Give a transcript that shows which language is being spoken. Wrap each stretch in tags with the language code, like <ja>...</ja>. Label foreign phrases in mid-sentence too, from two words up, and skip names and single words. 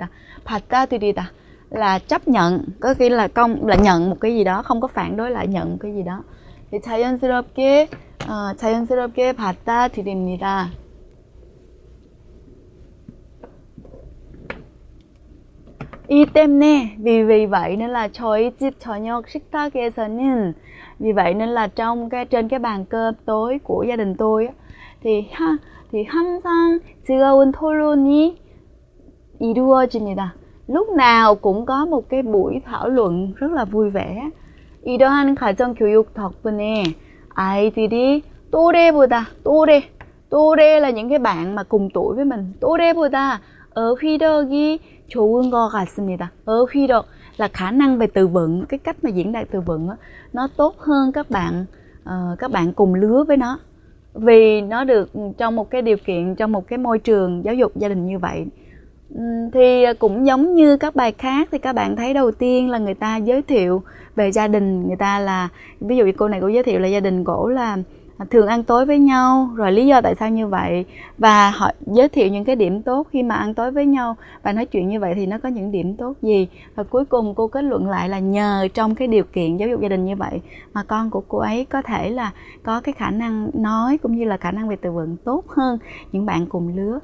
<vi>받아들이다 là chấp nhận, có nghĩa là nhận một cái gì đó, không có phản đối lại, nhận một cái gì đó.</vi> <ko>Thì 자연스럽게 받아들입니다. 이 때문에,</ko> <vi>vì vậy nên là</vi> <ko>저희 집 저녁 식탁에서는,</ko> <vi>vì vậy nên là trên cái bàn cơm tối của gia đình tôi thì</vi> <ko>항상 즐거운 토론이 이루어집니다.</ko> <vi>Lúc nào cũng có một cái buổi thảo luận rất là vui vẻ.</vi> <ko>이러한 가정 교육 덕분에 아이들이 또래</ko> <vi>là những cái bạn mà cùng tuổi với mình.</vi> <ko>또래보다 어휘력이 좋은 것 같습니다.</ko> <vi>어휘력 là khả năng về từ vựng, cái cách mà diễn đạt từ vựng nó tốt hơn các bạn cùng lứa với nó. vì nó được trong một cái điều kiện, trong một cái môi trường giáo dục gia đình như vậy. Thì cũng giống như các bài khác thì các bạn thấy đầu tiên là người ta giới thiệu về gia đình người ta, là ví dụ như cô này cô giới thiệu là gia đình cổ là thường ăn tối với nhau, rồi lý do tại sao như vậy, và họ giới thiệu những cái điểm tốt khi mà ăn tối với nhau và nói chuyện như vậy thì nó có những điểm tốt gì, và cuối cùng cô kết luận lại là nhờ trong cái điều kiện giáo dục gia đình như vậy mà con của cô ấy có thể là có cái khả năng nói cũng như là khả năng về từ vựng tốt hơn những bạn cùng lứa.</vi>